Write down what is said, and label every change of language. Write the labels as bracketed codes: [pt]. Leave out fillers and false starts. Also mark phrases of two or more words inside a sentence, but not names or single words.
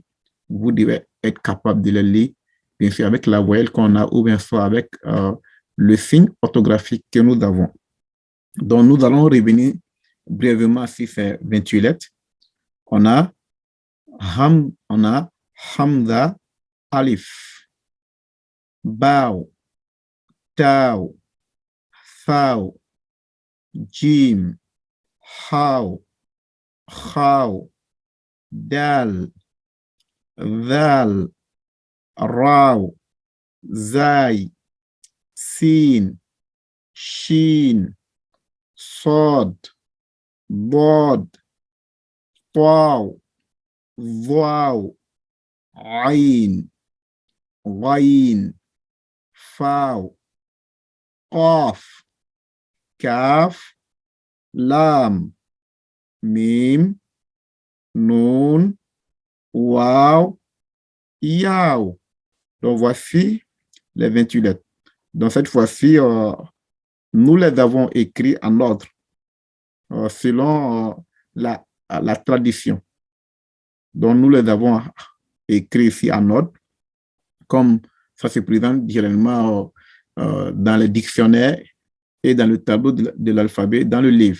[fr] Vous devez être capable de la lire, bien sûr, avec la voyelle qu'on a ou bien soit avec le signe orthographique que nous avons. Donc, nous allons revenir brièvement sur ces 28 lettres. On a Hamza, Alif, Bao, Tao, Thao, Jim, Hao, Khao, Dal, Zal, Rao, Zai, Sin, Shin, Sod, Bod, Tau, Waw, Ain, Ghain, Faw, Qaf, Kaf, Lam, Mim, Nun, Waw, Yaw. Donc, voici les 28 lettres. Donc, cette fois-ci, nous les avons écrits en ordre, selon la tradition. Donc, nous les avons écrits ici en ordre, comme ça se présente généralement dans les dictionnaires et dans le tableau de l'alphabet, dans le livre.